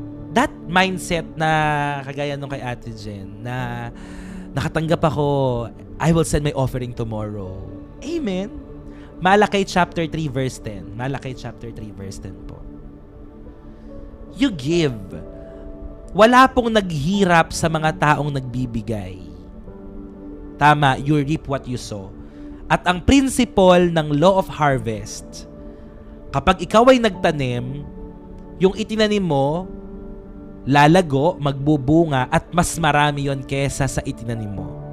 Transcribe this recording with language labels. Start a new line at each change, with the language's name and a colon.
English: That mindset
Filipino: na kagaya nung kay Ate Jen, na nakatanggap ako,
English: I will send my offering tomorrow. Amen. Malakay chapter 3 verse 10. Malakay chapter 3 verse 10 po. You give.
Filipino: Wala pong naghirap sa mga taong nagbibigay.
English: Tama, you reap what you sow.
Filipino: At ang principle ng law of harvest, kapag ikaw ay nagtanim, yung itinanim mo, lalago, magbubunga, at mas marami yon kesa sa itinanim mo.